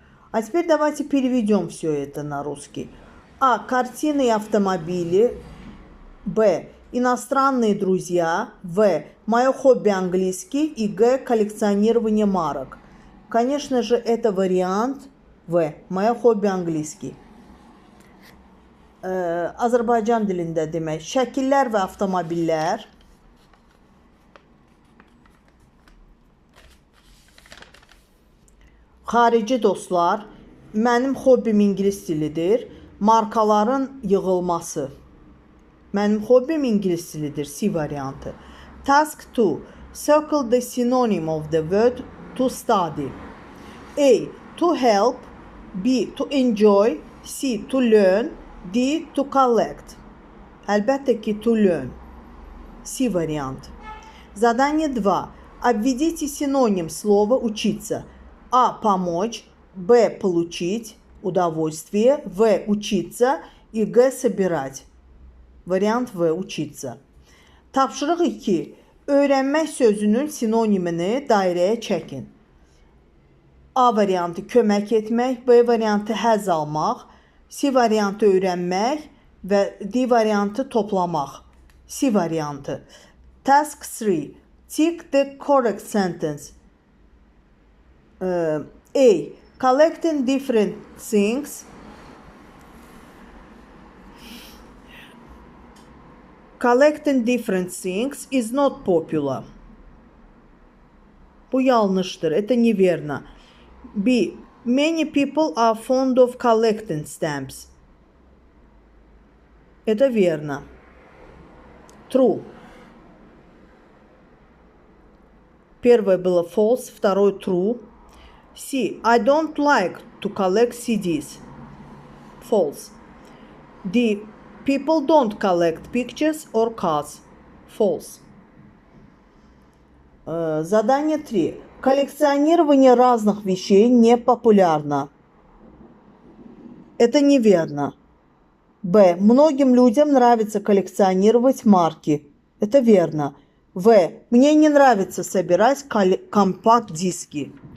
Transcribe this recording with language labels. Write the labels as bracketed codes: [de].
[ru] А теперь давайте переведем все это на русский. А. Картины и автомобили. Б. Иностранные друзья. В. Мое хобби английский. И Г. Коллекционирование марок. Конечно же, это вариант В. Мое хобби английский. [az] Azərbaycan dilində demək. Şəkillər və avtomobillər. Xarici dostlar. Mənim hobbim ingilis dilidir. Markaların yığılması. Mənim hobbim ingilis dilidir. C variantı. [en] Task 2. Circle the synonym of the word to study. A. To help. B. To enjoy. C. To learn. D. To collect. [az] Əlbəttə ki, [en] to learn. [ru] C вариант. Задание 2. Обведите синоним слова учиться. А. Помочь. Б. Получить удовольствие. В. Учиться. И Г. Собирать. Вариант В. Учиться. [az] Tapşırıq 2. Öyrənmək sözünün sinonimini dairəyə çəkin. A variantı kömək etmək. B variantı həzz almaq. C variantı öyrənmək və D variantı toplamaq. C variantı. [en] Task 3. Tick the correct sentence. A. Collecting different things. Collecting different things is not popular. [az] Bu yanlıştır. [ru] Это неверно. [az] B. [en] Many people are fond of collecting stamps. [ru] Это верно. [en] True. [ru] Первое было false, второе true. C. [en] I don't like to collect CDs. False. D. People don't collect pictures or cards. False. [ru] Задание 3. Коллекционирование разных вещей не популярно. Это неверно. Б. Многим людям нравится коллекционировать марки. Это верно. В. Мне не нравится собирать компакт-диски.